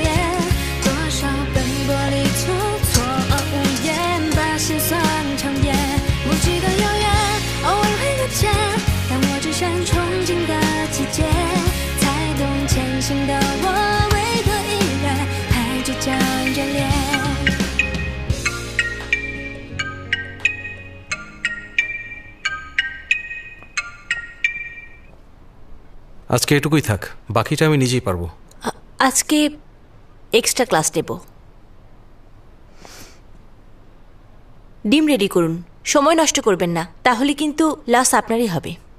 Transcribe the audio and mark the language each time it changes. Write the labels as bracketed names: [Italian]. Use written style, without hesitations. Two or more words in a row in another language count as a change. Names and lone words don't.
[Chinese] 多少奔波里出错无言，把心酸长夜，无际的遥远，偶尔会搁浅。但我只想憧憬的季节，才懂前行的我为何依然还倔强眷恋。 [Bangla] আজকে এটুকুই থাক, বাকিটা আমি নিজেই পারবো। আজকে [English] extra class [Bangla] নেব। ডিম রেডি করুন, সময় নষ্ট করবেন না, তাহলে কিন্তু লস আপনারই হবে।